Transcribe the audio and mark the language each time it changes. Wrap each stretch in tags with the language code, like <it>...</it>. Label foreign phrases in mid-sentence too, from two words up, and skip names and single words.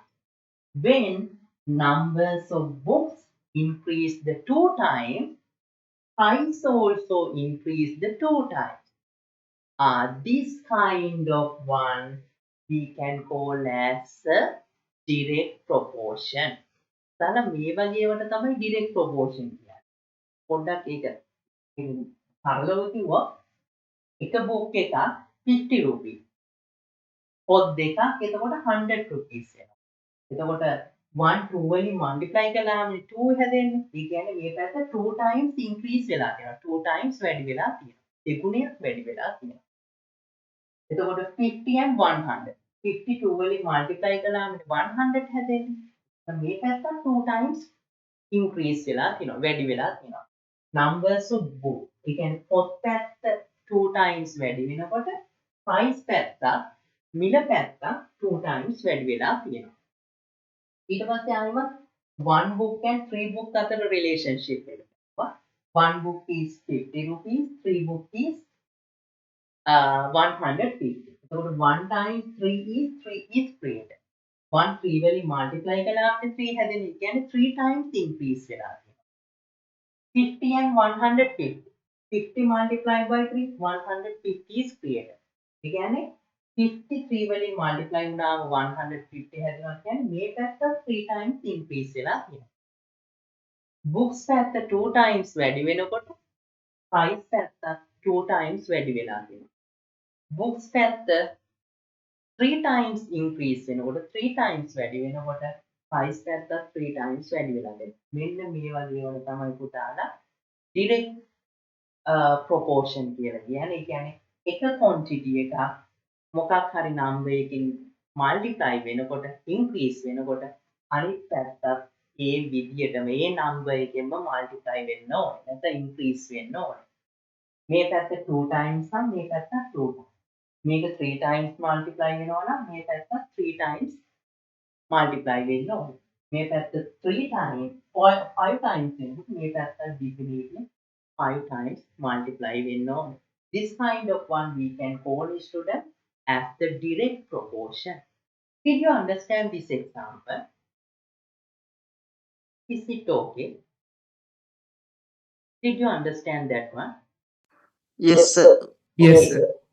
<en>When numbers of books increase the 2 times, price also increase the 2 times. This kind of one we can call as a direct proportion.</en> <si>සාලා මේ වගේවට තමයි</si> <en>direct proportion</en> <si>කියන්නේ. පොඩ්ඩක් ඒක සරලව කිව්වොත් එක book එකක් 50 rupees. පොත් දෙකක් එතකොට 100 rupees වෙනවා. එතකොට 1 2 වලින් multiply කළාම 2 හැදෙන්නේ. ඒ කියන්නේ මේ පැත්ත 2</si> <en>times increase</en> <si>වෙලා තියෙනවා. 2 times වැඩි වෙලා තියෙනවා. දෙගුණයක් වැඩි වෙලා තියෙනවා. එතකොට 50 and 100. 52 වලින් multiply කළාම 100 හැදෙන්නේ. මේ පැත්ත 2</si> <en>times increase</en> <si>වෙලා තියෙනවා. වැඩි වෙලා තියෙනවා.</si> <en>Numbers of book.</en> <si>ඒ කියන්නේ පොත් පැත්ත 2 times වැඩි වෙනකොට price පැත්ත මිල පැත්ත 2 times වැඩි වෙලා තියෙනවා. ඊට පස්සේ ආයෙමත් 1</si> <en>book and 3 book</en> <si>අතර relationship එක.</si> <en>1 book is 50 rupees, 3 book is 150. එතකොට 1 times 3 is created.</en> <si>1 3 වලින් multiply කළාම 3 හැදෙන්නේ. ඒ කියන්නේ 3</si> <en>times increase</en> <si>වෙලා තියෙනවා.</si> <en>50 and 150. 50 multiplied by 3, 150 is created.</en> <si>ඒ කියන්නේ 53 වලින් multiply වුණාම 150 හැදෙනවා කියන්නේ මේ පැත්ත 3</si> <en>times increase</en> <si>වෙලා තියෙනවා. books පැත්ත 2 times වැඩි වෙනකොට price පැත්ත 2 times වැඩි වෙලා තියෙනවා. books පැත්ත 3</si> <en>times increase</en> <si>වෙනකොට 3 times වැඩි වෙනකොට price පැත්ත 3 times වැඩි වෙලා තියෙනවා. මෙන්න මේ වගේ වල තමයි පුතාලා</si> <en>direct proportion</en> <si>කියලා කියන්නේ. ඒ කියන්නේ එක quantity එකක් මොකක් හරි number එකකින් multiply වෙනකොට increase වෙනකොට අනිත් පැත්තත් ඒ විදිහටම ඒ number එකෙන්ම multiply වෙන්න ඕනේ. නැත්නම් increase වෙන්න ඕනේ. මේ පැත්ත 2 times නම් මේ පැත්ත 2 times. මේක 3</si> <en>times multiply</en> <si>වෙනවා නම් මේ පැත්ත 3</si> <en>times multiply</en> <si>වෙන්න ඕනේ. මේ පැත්ත 3</si> <en>times 5 times</en> <si>වෙනකොට මේ පැත්ත</si> <en>definitely 5 times multiply</en> <si>වෙන්න ඕනේ.</si> <en>This kind of one we can call student as the direct proportion. Did you understand this example? Is it okay? Did you understand that one? Yes, sir. Yes,</en>